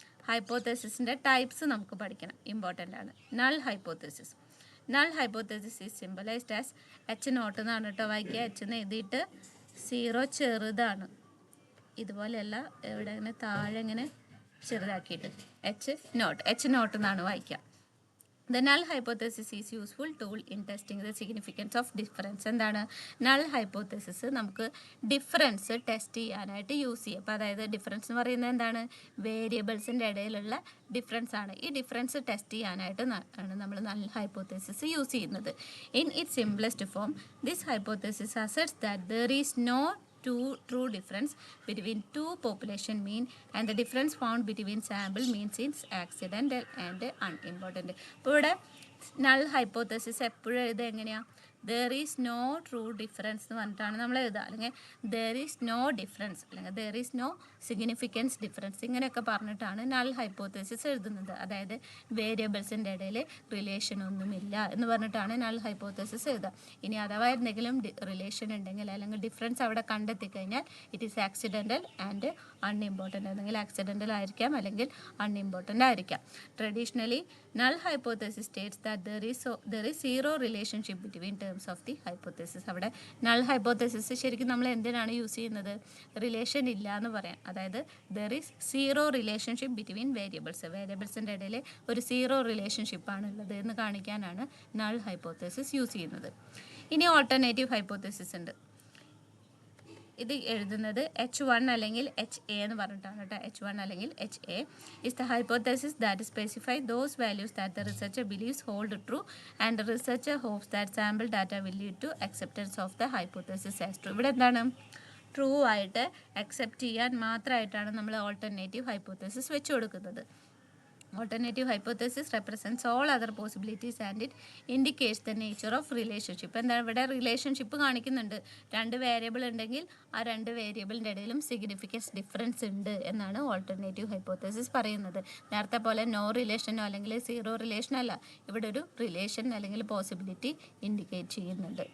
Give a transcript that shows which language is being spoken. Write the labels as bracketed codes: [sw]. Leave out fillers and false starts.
[ml] ഹൈപ്പോത്തസിസിൻ്റെ types നമുക്ക് പഠിക്കണം, important ആണ്. Null hypothesis. [en] null hypothesis is symbolized as H naught [ml] എന്നാണ് കേട്ടോ വായിക്കുക. എച്ച് എന്ന് എഴുതിയിട്ട് 0 ചെറുതാണ്, ഇതുപോലെയല്ല, ഇവിടെ ഇങ്ങനെ താഴെ ഇങ്ങനെ ചെറുതാക്കിയിട്ട് എച്ച് നോട്ട് എന്നാണ് വായിക്കുക. [en] The null hypothesis is useful tool in testing the significance of difference. [ml] എന്താണ് null hypothesis? നമുക്ക് ഡിഫറൻസ് ടെസ്റ്റ് ചെയ്യാനായിട്ട് യൂസ് ചെയ്യും. അപ്പോൾ അതായത് ഡിഫറൻസ് എന്ന് പറയുന്നത് എന്താണ്, വേരിയബിൾസിൻ്റെ ഇടയിലുള്ള ഡിഫറൻസ് ആണ്. ഈ ഡിഫറൻസ് ടെസ്റ്റ് ചെയ്യാനായിട്ട് ആണ് നമ്മൾ null hypothesis യൂസ് ചെയ്യുന്നത്. [en] In its simplest form, this hypothesis asserts that there is no true difference between two population mean and the difference found between sample means is accidental and unimportant. [ml] ഇപ്പോൾ ഇവിടെ null hypothesis എപ്പോഴും എഴുതുക എങ്ങനെയാണ്, [en] there is no true difference [ml] എന്ന് പറഞ്ഞിട്ടാണ് നമ്മൾ എഴുതുക, അല്ലെങ്കിൽ [en] there is no difference, [ml] അല്ലെങ്കിൽ [en] there is no significance difference, [ml] ഇങ്ങനെയൊക്കെ പറഞ്ഞിട്ടാണ് null hypothesis എഴുതുന്നത്. അതായത് വേരിയബിൾസിൻ്റെ ഇടയിൽ റിലേഷൻ ഒന്നുമില്ല എന്ന് പറഞ്ഞിട്ടാണ് null hypothesis എഴുതുക. ഇനി അഥവാ എന്തെങ്കിലും റിലേഷൻ ഉണ്ടെങ്കിൽ അല്ലെങ്കിൽ ഡിഫറൻസ് അവിടെ കണ്ടെത്തി കഴിഞ്ഞാൽ [en] It is accidental and unimportant. [ml] അല്ലെങ്കിൽ ആക്സിഡൻ്റൽ ആയിരിക്കാം അല്ലെങ്കിൽ അൺഇമ്പോർട്ടൻ്റ് ആയിരിക്കാം. [en] Traditionally null hypothesis states that there is zero relationship between terms of the hypothesis. [ml] അവിടെ null hypothesis ശരിക്കും നമ്മൾ എന്തിനാണ് യൂസ് ചെയ്യുന്നത്, റിലേഷൻ ഇല്ല എന്ന് പറയാം. അതായത് [en] there is zero relationship between [ml] വേരിയബിൾസിൻ്റെ ഇടയിൽ ഒരു സീറോ റിലേഷൻഷിപ്പാണ് ഉള്ളത് എന്ന് കാണിക്കാനാണ് null hypothesis യൂസ് ചെയ്യുന്നത്. ഇനി ഓൾട്ടർനേറ്റീവ് ഹൈപ്പോത്തസിസ് ഉണ്ട്. ഇത് എഴുതുന്നത് H1 അല്ലെങ്കിൽ HA എന്ന് പറഞ്ഞിട്ടാണ് കേട്ടോ. [en] H1 അല്ലെങ്കിൽ HA is the hypothesis that specify those values that the researcher believes hold true and the researcher hopes that sample data will lead to acceptance of the hypothesis as true. [ml] ഇവിടെ എന്താണ്, true ആയിട്ട് accept ചെയ്യാൻ മാത്രമായിട്ടാണ് നമ്മൾ alternative hypothesis വെച്ച് കൊടുക്കുന്നത്. [en] Alternative hypothesis represents all other possibilities and it indicates the nature of relationship. [ml] എന്താണ് ഇവിടെ റിലേഷൻഷിപ്പ് കാണിക്കുന്നുണ്ട്. രണ്ട് വേരിയബിൾ ഉണ്ടെങ്കിൽ ആ രണ്ട് വേരിയബിളിൻ്റെ ഇടയിലും സിഗ്നിഫിക്കൻസ് ഡിഫറൻസ് ഉണ്ട് എന്നാണ് ഓൾട്ടർനേറ്റീവ് ഹൈപ്പോത്തസിസ് പറയുന്നത്. നേരത്തെ പോലെ നോ റിലേഷനോ അല്ലെങ്കിൽ സീറോ റിലേഷനോ അല്ല, ഇവിടെ ഒരു റിലേഷൻ അല്ലെങ്കിൽ പോസിബിലിറ്റി ഇൻഡിക്കേറ്റ് ചെയ്യുന്നുണ്ട്.